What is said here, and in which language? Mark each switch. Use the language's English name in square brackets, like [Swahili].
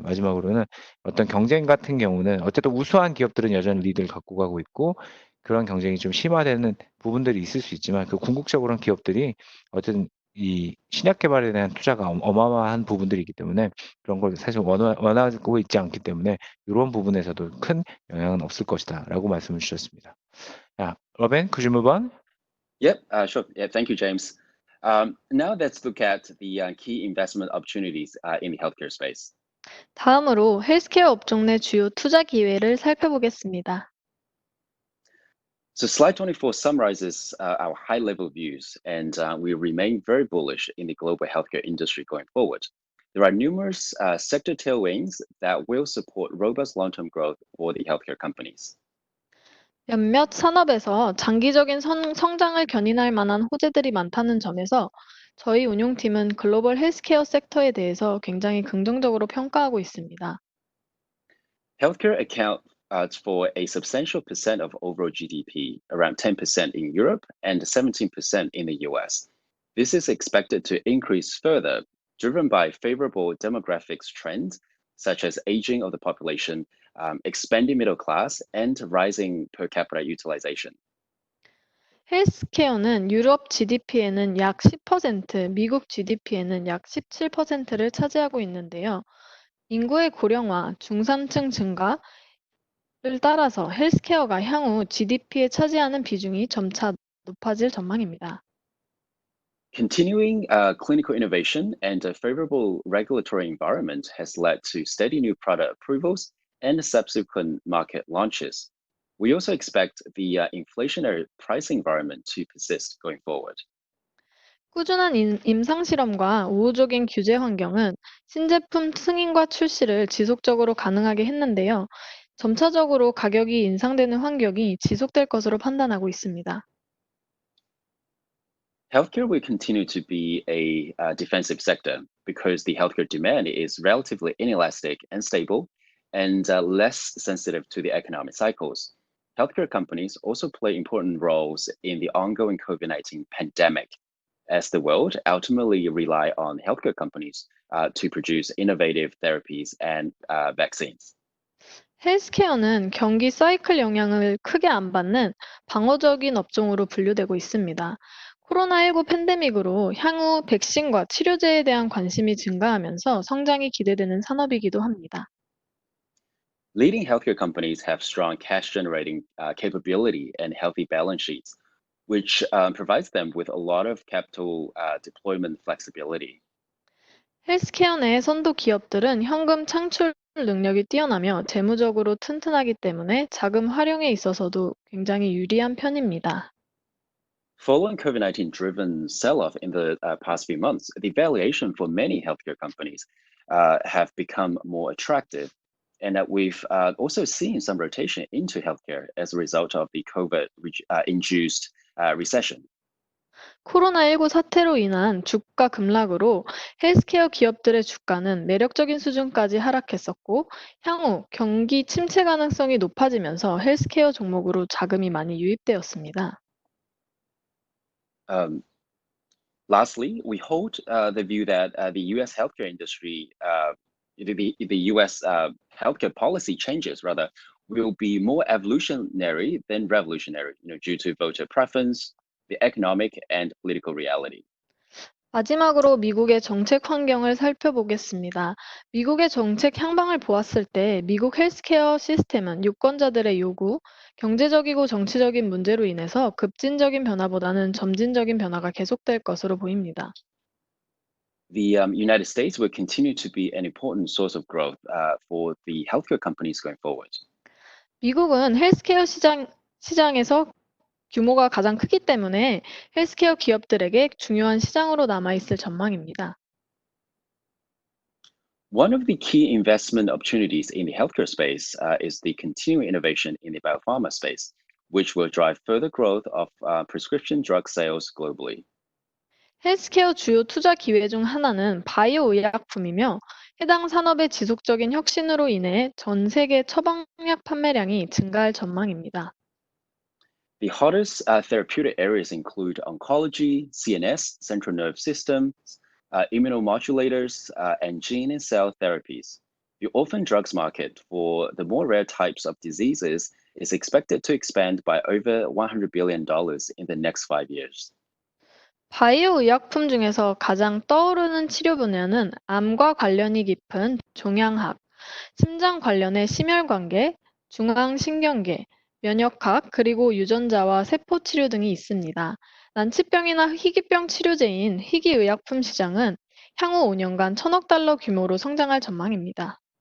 [Korean] 마지막으로는 어떤 경쟁 같은 경우는 어쨌든 우수한 기업들은 여전히 리드를 갖고 가고 있고 그런 경쟁이 좀 심화되는 부분들이 있을 수 있지만 그 궁극적으로는 기업들이 어쨌든 이 신약 개발에 대한 투자가 어마어마한 부분들이기 때문에 그런 걸 사실 원하고 있지 않기 때문에 이런 부분에서도 큰 영향은 없을 것이다라고 말씀을 주셨습니다. [English] 로벤, could you move on? Yep, sure. Yeah, thank you, James. Now let's look at the key investment opportunities in the healthcare space. [Korean] 다음으로 헬스케어 업종 내 주요 투자 기회를 살펴보겠습니다. [English] So slide 24 summarizes our high-level views, and we remain very bullish in the global healthcare industry going forward. There are numerous sector tailwinds that will support robust long-term growth for the healthcare companies. [Korean] 몇몇 산업에서 장기적인 성장을 견인할 만한 호재들이 많다는 점에서 저희 운용팀은 글로벌 헬스케어 섹터에 대해서 굉장히 긍정적으로 평가하고 있습니다. [English] Healthcare accounts for a substantial percent of overall GDP, around 10% in Europe and 17% in the US. This is expected to increase further, driven by favorable demographics trends, such as aging of the population, expanding middle class, and rising per capita utilization. [Korean] 헬스케어는 유럽 GDP에는 약 10%, 미국 GDP에는 약 17%를 차지하고 있는데요. 인구의 고령화, 중산층 증가를 따라서 헬스케어가 향후 GDP에 차지하는 비중이 점차 높아질 전망입니다. [English] Continuing clinical innovation and a favorable regulatory environment has led to steady new product approvals and subsequent market launches. We also expect the inflationary pricing environment to persist going forward. [Korean] 꾸준한 임상실험과 우호적인 규제 환경은 신제품 승인과 출시를 지속적으로 가능하게 했는데요. 점차적으로 가격이 인상되는 환경이 지속될 것으로 판단하고 있습니다. [English] Healthcare will continue to be a defensive sector because the healthcare demand is relatively inelastic and stable and less sensitive to the economic cycles. Healthcare companies also play important roles in the ongoing COVID-19 pandemic, as the world ultimately rely on healthcare companies to produce innovative therapies and vaccines. [Korean] 헬스케어는 경기 사이클 영향을 크게 안 받는 방어적인 업종으로 분류되고 있습니다. 코로나19 팬데믹으로 향후 백신과 치료제에 대한 관심이 증가하면서 성장이 기대되는 산업이기도 합니다. [English] Leading healthcare companies have strong cash generating capability and healthy balance sheets, which provides them with a lot of capital deployment flexibility. [Korean] 헬스케어 내 선도 기업들은 현금 창출 능력이 뛰어나며 재무적으로 튼튼하기 때문에 자금 활용에 있어서도 굉장히 유리한 편입니다. [English] Following COVID-19 driven sell-off in the past few months, the valuation for many healthcare companies have become more attractive. And that we've also seen some rotation into healthcare as a result of the COVID-induced recession. [Korean] 코로나19 사태로 인한 주가 급락으로 헬스케어 기업들의 주가는 매력적인 수준까지 하락했었고, 향후 경기 침체 가능성이 높아지면서 헬스케어 종목으로 자금이 많이 유입되었습니다. [English] Lastly, we hold the view that the U.S. healthcare industry, the U.S. Healthcare policy changes rather, will be more evolutionary than revolutionary, due to voter preference, the economic and political reality. [Korean] 마지막으로 미국의 정책 환경을 살펴보겠습니다. 미국의 정책 향방을 보았을 때 미국 헬스케어 시스템은 유권자들의 요구, 경제적이고 정치적인 문제로 인해서 급진적인 변화보다는 점진적인 변화가 계속될 것으로 보입니다. [English] The United States will continue to be an important source of growth for the healthcare companies going forward. [Korean] 미국은 헬스케어 시장에서 규모가 가장 크기 때문에 헬스케어 기업들에게 중요한 시장으로 남아있을 전망입니다. [English] One of the key investment opportunities in the healthcare space is the continuing innovation in the biopharma space, which will drive further growth of prescription drug sales globally. [Korean] 헬스케어 주요 투자 기회 중 하나는 바이오 의약품이며 해당 산업의 지속적인 혁신으로 인해 전 세계 처방약 판매량이 증가할 전망입니다. [English] The hottest therapeutic areas include oncology, CNS, central nerve systems, immunomodulators, and gene and cell therapies. The orphan drugs market for the more rare types of diseases is expected to expand by over $100 billion in the next 5 years. [Korean] 바이오 의약품 중에서 가장 떠오르는 치료 분야는 암과 관련이 깊은 종양학, 심장 관련의 심혈관계, 중앙신경계, 면역학, 그리고 유전자와 세포 치료 등이 있습니다. 난치병이나 희귀병 치료제인 희귀의약품 시장은 향후 5년간 1,000억 달러 규모로 성장할 전망입니다.